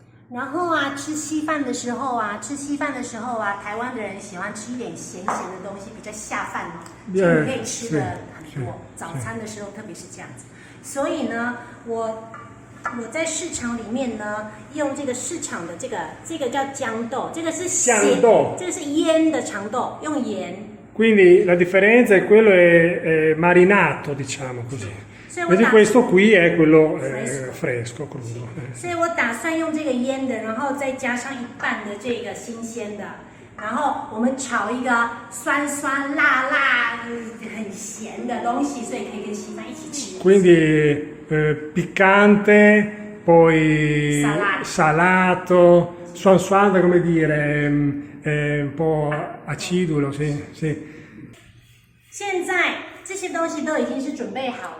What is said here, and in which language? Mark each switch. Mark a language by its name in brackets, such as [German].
[Chinese] 然后吃稀饭的时候台湾的人喜欢吃一点咸咸的东西，比较下饭嘛，所以你可以吃的很多。早餐的时候特别是这样子。所以呢，我在市场里面呢，用这个市场的这个叫豇豆，这个是豇豆，这个是腌的长豆，用盐。 [Italian] Quindi la differenza è quello è marinato, diciamo così. Vedi questo qui è quello fresco, crudo. [Chinese] 所以我打算用这个腌的，然后再加上一半的这个新鲜的，然后我们炒一个酸酸辣辣很咸的东西，所以可以跟稀饭一起吃。 [Italian] Quindi piccante, poi salato, suansada, come dire, un po' acidulo, sì. [Chinese] 现在这些东西都已经是准备好了。